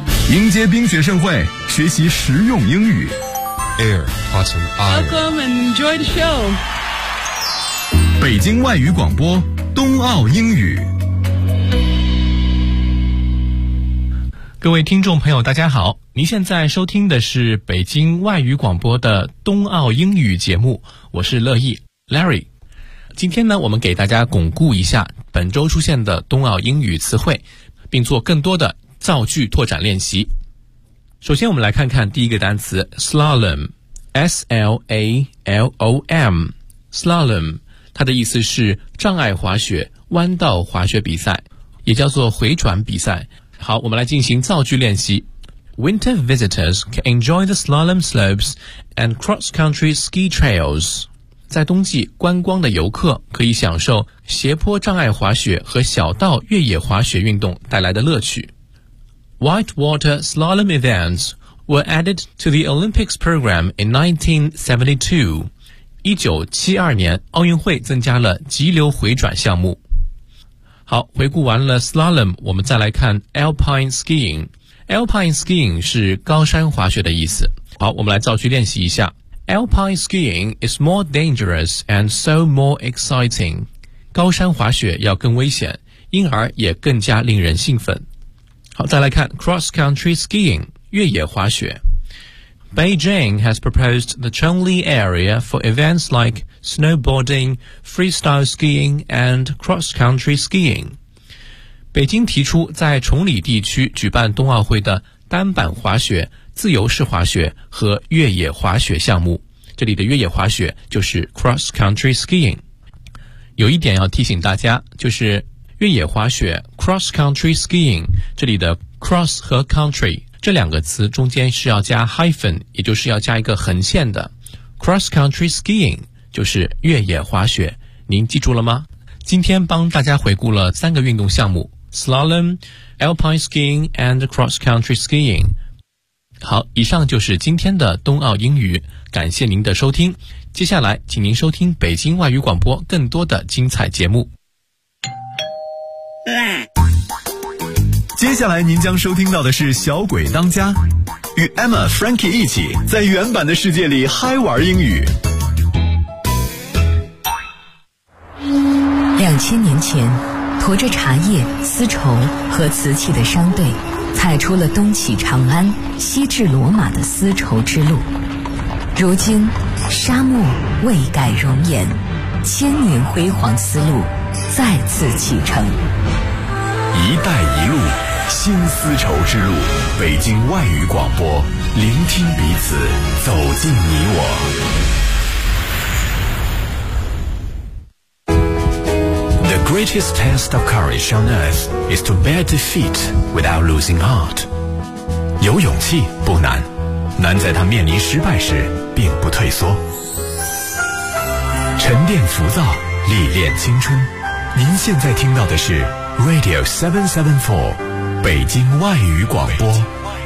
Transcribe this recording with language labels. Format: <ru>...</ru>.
<zh>迎接冰雪盛会，学习实用英语。</zh> <en>Air, Autumn, Air. Welcome and enjoy the show.</en> <zh>北京外语广播，冬奥英语。各位听众朋友大家好，您现在收听的是北京外语广播的冬奥英语节目，我是乐意 Larry。今天呢，我们给大家巩固一下本周出现的冬奥英语词汇，并做更多的造句拓展练习。首先我们来看看第一个单词 slalom， S-L-A-L-O-M， slalom， 它的意思是障碍滑雪、弯道滑雪比赛，也叫做回转比赛。好，我们来进行造句练习。</zh> <en>Winter visitors can enjoy the slalom slopes and cross-country ski trails.</en> <zh>在冬季，观光的游客可以享受斜坡障碍滑雪和小道越野滑雪运动带来的乐趣。</zh> <en>Whitewater slalom events were added to the Olympics program in 1972.</en> <zh>1972年，奥运会增加了急流回转项目。好，回顾完了 slalom， 我们再来看 alpine skiing。 alpine skiing 是高山滑雪的意思。好，我们来造句练习一下。</zh> <en>Alpine skiing is more dangerous and so more exciting.</en> <zh>高山滑雪要更危险，因而也更加令人兴奋。好，再来看 cross country skiing， 越野滑雪。</zh> <en>Beijing has proposed the Chongli area for events likeSnowboarding, freestyle skiing, and cross-country skiing.</en> <zh>北京提出在崇礼地区举办冬奥会的单板滑雪、自由式滑雪和越野滑雪项目。这里的越野滑雪就是 cross-country skiing。有一点要提醒大家，就是越野滑雪 cross-country skiing， 这里的 cross 和 country 这两个词中间是要加 hyphen， 也就是要加一个横线的 cross-country skiing。就是越野滑雪，您记住了吗？今天帮大家回顾了三个运动项目</zh> <en>slalom, alpine skiing and cross country skiing。</en> <zh>好，以上就是今天的冬奥英语，感谢您的收听，接下来请您收听北京外语广播更多的精彩节目。接下来您将收听到的是小鬼当家，与 Emma Frankie 一起在原版的世界里嗨玩英语。 2000年前，驮着茶叶、丝绸和瓷器的商队，踩出了东起长安、西至罗马的丝绸之路。如今，沙漠未改容颜，千年辉煌丝路再次启程。一带一路，新丝绸之路，北京外语广播，聆听彼此，走进你我。</zh> <en>The greatest test of courage on earth is to bear defeat without losing heart.</en> <zh>有勇气不难，难在他面临失败时并不退缩。沉淀浮躁，历练青春。您现在听到的是 Radio 774，北京外语广播。</zh>